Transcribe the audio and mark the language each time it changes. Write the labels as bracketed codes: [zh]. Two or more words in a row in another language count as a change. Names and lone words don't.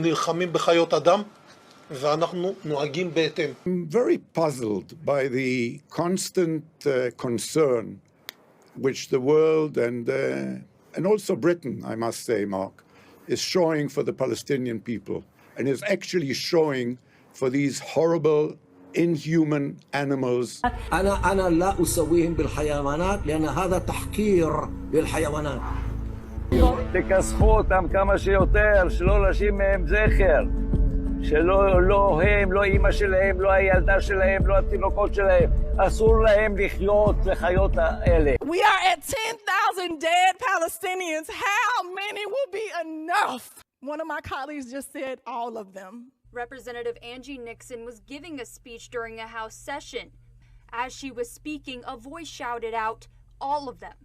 [en] I'm very puzzled by the constant concern which the world and also Britain, I must say, Mark, is showing for the Palestinian people, and is actually showing for these horrible, inhuman animals. [ar] أنا لا أسويهم بالحيوانات لأن هذا تحقير للحيوانات. [he] תכסחו אותם כמה שיותר, שלא להשאיר מהם זכר. שלא הם, לא אמא שלהם, לא הילדה שלהם, לא התינוקות שלהם. אסור להם לחיות לחיות האלה. [en] We are at 10,000 dead Palestinians. How many will be enough? One of my colleagues just said all of them. Representative Angie Nixon was giving a speech during a House session. As she was speaking, a voice shouted out, all of them.